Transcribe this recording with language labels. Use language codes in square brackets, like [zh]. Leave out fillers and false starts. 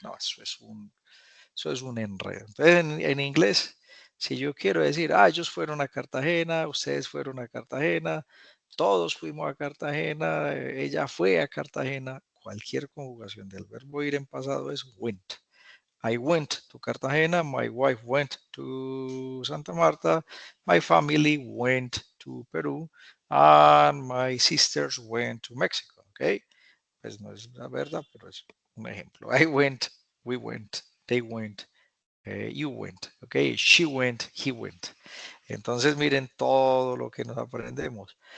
[es] No, eso es un enredo. Entonces, en inglés, si yo quiero decir, ellos fueron a Cartagena, ustedes fueron a Cartagena, todos fuimos a Cartagena, ella fue a Cartagena, cualquier conjugación del verbo ir en pasado es went. [en] I went to Cartagena, my wife went to Santa Marta, my family went to Peru, and my sisters went to Mexico, ¿ok? [es] Pues no es la verdad, pero es un ejemplo. [en] I went, we went, they went, you went, ¿ok? She went, he went. [es] Entonces miren todo lo que nos aprendemos.